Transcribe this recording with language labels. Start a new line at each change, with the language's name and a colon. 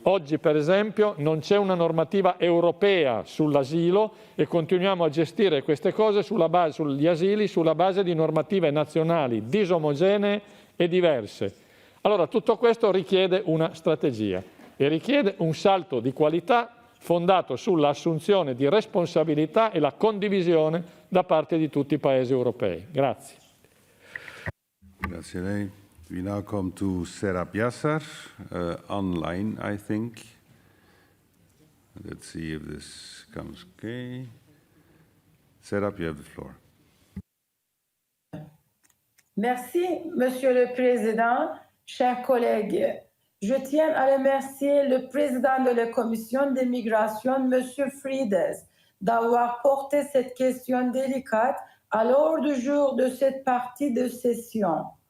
Italian: Oggi, per esempio, non c'è una normativa europea sull'asilo e continuiamo a gestire queste cose sugli asili sulla base di normative nazionali disomogenee e diverse. Allora, tutto questo richiede una strategia e richiede un salto di qualità fondato sull'assunzione di responsabilità e la condivisione da parte di tutti i Paesi europei. Grazie. Grazie a lei.
English: We now come to Serap Yassar, online, I think. Let's see if this comes okay. Serap, you have the floor.
French: Merci, Monsieur le Président, chers collègues. Je tiens à remercier le président de la Commission des migrations, Monsieur Frides, d'avoir porté cette question délicate à l'ordre du jour de cette partie de session.